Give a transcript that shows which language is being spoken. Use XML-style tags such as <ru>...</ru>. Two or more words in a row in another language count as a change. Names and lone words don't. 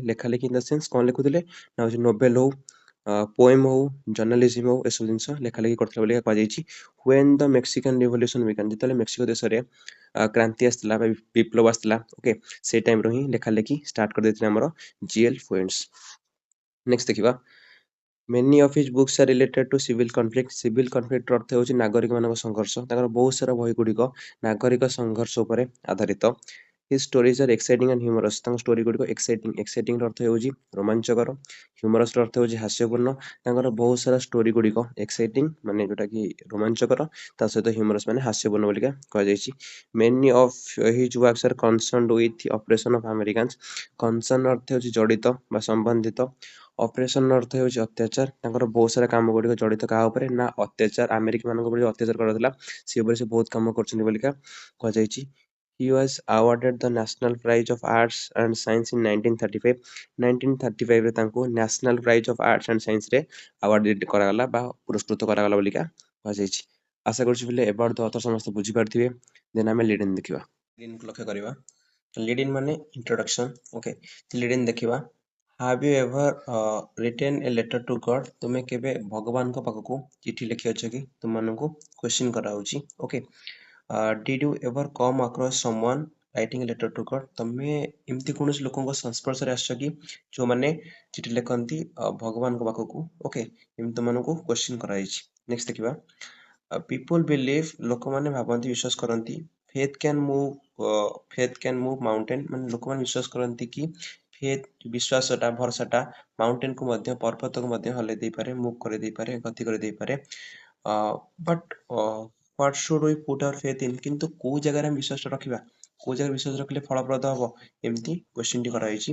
<or>ଲେଖାଲେଖି</or> <en>in the sense</en> <or>କ'ଣ ଲେଖୁଥିଲେ ନା ହେଉଛି ନୋବେଲ ହଉ, ପୋଏମ୍ ହଉ, ଜର୍ଣ୍ଣାଲିଜିମ୍ ହଉ, ଏସବୁ ଜିନିଷ ଲେଖାଲେଖି କରିଥିଲେ ବୋଲି କୁହାଯାଇଛି।</or> <en>when the Mexican revolution began,</en> <or>ଯେତେବେଳେ ମେକ୍ସିକୋ ଦେଶରେ କ୍ରାନ୍ତି ଆସିଥିଲା ବା ବିପ୍ଳବ ଆସିଥିଲା, ଓକେ, ସେଇ ଟାଇମ୍ରୁ ହିଁ ଲେଖାଲେଖି ଷ୍ଟାର୍ଟ କରିଦେଇଥିଲେ ଆମର ଜିଏଲ୍ ଫ୍ରେଣ୍ଡସ୍। ନେକ୍ସଟ ଦେଖିବା,</or> <en>many of his books are related to civil conflict. Civil conflict</en> <or>ଅର୍ଥ ହେଉଛି ନାଗରିକମାନଙ୍କ ସଂଘର୍ଷ। ତାଙ୍କର ବହୁତ ସାରା ବହି ଗୁଡ଼ିକ ନାଗରିକ ସଂଘର୍ଷ ଉପରେ ଆଧାରିତ।</or> <en>His stories are exciting and humorous.</en> <or>ତାଙ୍କ ଷ୍ଟୋରି ଗୁଡ଼ିକ ଏକ୍ସାଇଟିଂ ର ଅର୍ଥ ହେଉଛି ରୋମାଞ୍ଚକର, ହ୍ୟୁମରସ୍ ର ଅର୍ଥ ହେଉଛି ହାସ୍ୟପୂର୍ଣ୍ଣ। ତାଙ୍କର ବହୁତ ସାରା ଷ୍ଟୋରି ଗୁଡ଼ିକ ଏକ୍ସାଇଟିଂ ମାନେ ଯୋଉଟାକି ରୋମାଞ୍ଚକର, ତା ସହିତ ହ୍ୟୁମରସ୍ ମାନେ ହାସ୍ୟପୂର୍ଣ୍ଣ ବୋଲିକା କୁହାଯାଇଛି।</or> <en>Many of his works are concerned with the oppression of Americans.</en> <or>concern ଅର୍ଥ ହେଉଛି ଜଡ଼ିତ ବା ସମ୍ବନ୍ଧିତ, ଅପରେସନ ଅର୍ଥ ହେଉଛି ଅତ୍ୟାଚାର। ତାଙ୍କର ବହୁତ ସାରା କାମ ଗୁଡ଼ିକ ଜଡ଼ିତ କାହା ଉପରେ ନା ଅତ୍ୟାଚାର, ଆମେରିକା ମାନଙ୍କ ଉପରେ ଯୋଉ ଅତ୍ୟାଚାର କରାଯାଉଥିଲା ସେ ଉପରେ ସେ ବହୁତ କାମ କରିଛନ୍ତି ବୋଲିକା କୁହାଯାଇଛି।</or> <en>He was awarded the National Prize of Arts and Science in 1935.</en> <or>1935 ରେ ତାଙ୍କୁ ନ୍ୟାସନାଲ ପ୍ରାଇଜ ଅଫ ଆର୍ଟସ ଆଣ୍ଡ ସାଇନ୍ସରେ ଆୱାର୍ଡ କରାଗଲା ବା ପୁରସ୍କୃତ କରାଗଲା ବୋଲିକା କୁହାଯାଇଛି। ଆଶା କରୁଛି ପିଲେ</or> <en>about the author</en> <or>ସମସ୍ତେ ବୁଝିପାରିଥିବେ। ଦେନ୍ ଆମେ ଲିଡିନ୍ ଦେଖିବା। ଲିଡିନ୍କୁ ଲକ୍ଷ୍ୟ କରିବା। ଲିଡିନ୍ ମାନେ ଇଣ୍ଟ୍ରୋଡକ୍ସନ। ଓକେ, ଲିଡିନ୍ ଦେଖିବା।</or> <en>Have you ever written a letter to God?</en> <or>ତୁମେ କେବେ ଭଗବାନଙ୍କ ପାଖକୁ ଚିଠି ଲେଖିଅଛ କି? ତୁମମାନଙ୍କୁ କ୍ୱେଶ୍ଚିନ୍ କରାହଉଛି। ଓକେ,</or> <en>did you ever come across someone writing a letter to God?</en> <or>ତମେ ଏମିତି କୌଣସି ଲୋକଙ୍କ ସଂସ୍ପର୍ଶରେ ଆସିଛ କି ଯୋଉମାନେ ଚିଠି ଲେଖନ୍ତି ଭଗବାନଙ୍କ ପାଖକୁ? ଓକେ, ଏମିତି ତୁମମାନଙ୍କୁ କ୍ୱେଶ୍ଚିନ୍ କରାଯାଇଛି। ନେକ୍ସଟ ଦେଖିବା,</or> <en>people believe,</en> <or>ଲୋକମାନେ ଭାବନ୍ତି, ବିଶ୍ୱାସ କରନ୍ତି,</or> <en>faith can move mountain,</en> <or>ମାନେ ଲୋକମାନେ ବିଶ୍ୱାସ କରନ୍ତି କି ଫେଥ ବିଶ୍ୱାସଟା ଭରସାଟା ମାଉଣ୍ଟେନକୁ ମଧ୍ୟ ପର୍ବତକୁ ମଧ୍ୟ ହଲେଇ ଦେଇପାରେ, ମୁଭ୍ କରି ଦେଇପାରେ, ଗତି କରି ଦେଇପାରେ।</or> <en>but what should we put our faith in,</en> <or>କିନ୍ତୁ କୋଉ ଜାଗାରେ ଆମେ ବିଶ୍ୱାସଟା ରଖିବା, କୋଉ ଜାଗାରେ ବିଶ୍ୱାସ ରଖିଲେ ଫଳପ୍ରଦ ହବ, ଏମିତି କ୍ୱେଶ୍ଚିନ୍ଟି କରାଯାଇଛି।</or>